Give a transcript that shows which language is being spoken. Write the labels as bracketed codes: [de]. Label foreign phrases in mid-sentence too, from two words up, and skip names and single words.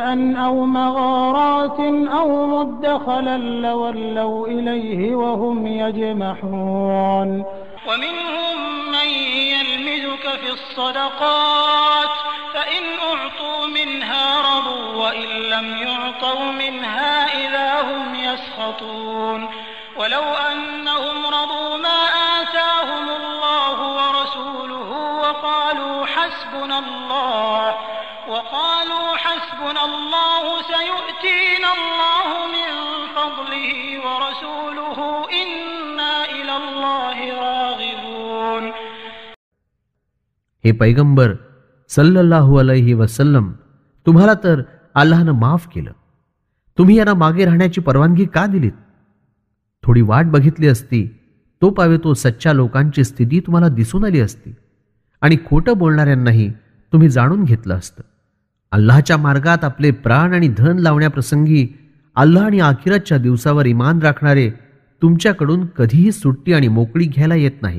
[ar] أو مغارات أو مدخلا لولوا إليه وهم يجمحون ومنهم من يلمزك في الصدقات فإن أعطوا منها رضوا وإن لم يعطوا منها إذا هم يسخطون ولو أنهم رضوا ما آتاهم الله ورسوله وقالوا حسبنا الله سيؤتينا الله من فضله ورسوله إنا إلى الله راغبون [mr] हे पैगंबर [ar] صلى الله عليه وسلم, [mr] तुम्हाला तर अल्लाहनं माफ केलं. तुम्ही यांना मागे राहण्याची परवानगी का दिलीत? थोडी वाट बघितली असती तो पावे तो सच्च्या लोकांची स्थिती तुम्हाला दिसून आली असती आणि खोटं बोलणाऱ्यांनाही तुम्ही जाणून घेतलं असतं. अल्लाहच्या मार्गात आपले प्राण आणि धन लावण्याप्रसंगी अल्लाह आणि आखिरतच्या दिवसावर ईमान राखणारे तुमच्याकडून कधीही सुट्टी आणि मोकळी घ्यायला येत नाहीत.